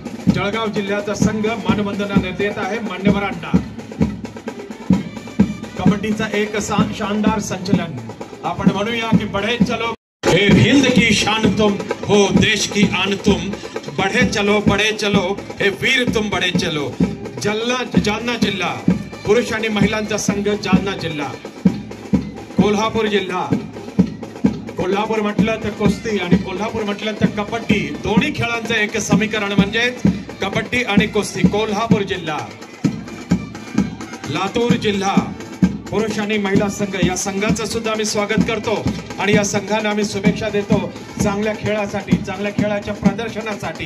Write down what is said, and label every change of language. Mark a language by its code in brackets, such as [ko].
[mr] जळगाव जिल्ह्याचा संघ मानवंदना देत आहे मान्यवरांना। कबड्डीचा एक शानदार संचलन आपण म्हणूया की [hi] बढ़े चलो हे हिंद की शान तुम हो देश की आन तुम, बढ़े चलो हे वीर तुम बढ़े चलो। [mr] जालना जिल्हा पुरुष आणि महिलांचा संघ, जालना जिल्हा, कोल्हापूर जिल्हा, कोल्हापूर म्हटलं तर कुस्ती आणि कोल्हापूर म्हटलं तर कबड्डी, दोन्ही खेळांचं एक समीकरण म्हणजे कबड्डी आणि कुस्ती। कोल्हापूर जिल्हा, लातूर जिल्हा पुरुष आणि महिला संघ, या संघाचं सुद्धा आम्ही स्वागत करतो आणि या संघांना आम्ही शुभेच्छा देतो चांगल्या खेळासाठी, चांगल्या खेळाच्या प्रदर्शनासाठी।